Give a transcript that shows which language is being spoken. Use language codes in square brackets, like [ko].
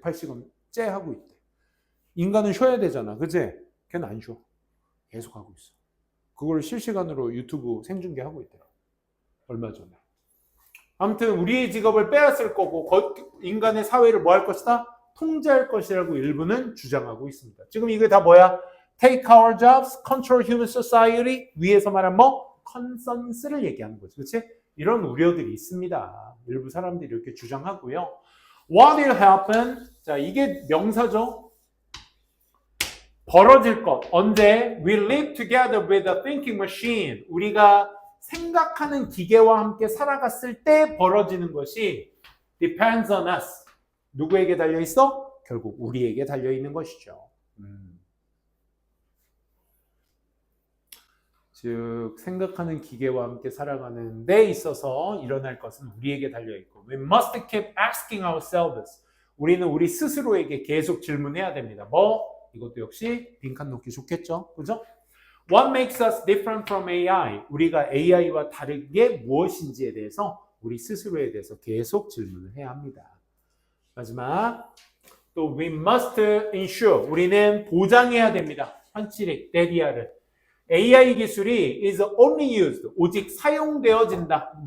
[ko] 180원째 하고 있대. 인간은 쉬어야 되잖아. 그치? 걔는 안 쉬어. 계속 하고 있어. 그걸 실시간으로 유튜브 생중계하고 있대요. 얼마 전에. 아무튼 우리의 직업을 빼앗을 거고 인간의 사회를 뭐 할 것이다? 통제할 것이라고 일부는 주장하고 있습니다. 지금 이게 다 뭐야? [en] Take our jobs, control human society. [ko] 위에서 말한 뭐? 컨센서스를 얘기하는 거죠. 그치? 이런 우려들이 있습니다. 일부 사람들이 이렇게 주장하고요. [en] What will happen? [ko] 자, 이게 명사죠. 벌어질 것. 언제? [en] We live together with a thinking machine. [ko] 우리가 생각하는 기계와 함께 살아갔을 때 벌어지는 것이 [en] depends on us. [ko] 누구에게 달려있어? 결국 우리에게 달려있는 것이죠. 즉 생각하는 기계와 함께 살아가는 데 있어서 일어날 것은 우리에게 달려있고 [en] We must keep asking ourselves. [ko] 우리는 우리 스스로에게 계속 질문해야 됩니다. 뭐? 이것도 역시 빈칸 넣기 좋겠죠? 그죠? [en] What makes us different from AI? [ko] 우리가 AI와 다른 게 무엇인지에 대해서 우리 스스로에 대해서 계속 질문을 해야 합니다. 마지막 또 [en] we must ensure [ko] 우리는 보장해야 됩니다. 환치릭, 데디아를 AI 기술이 [en] is only used [ko] 오직 사용되어진다.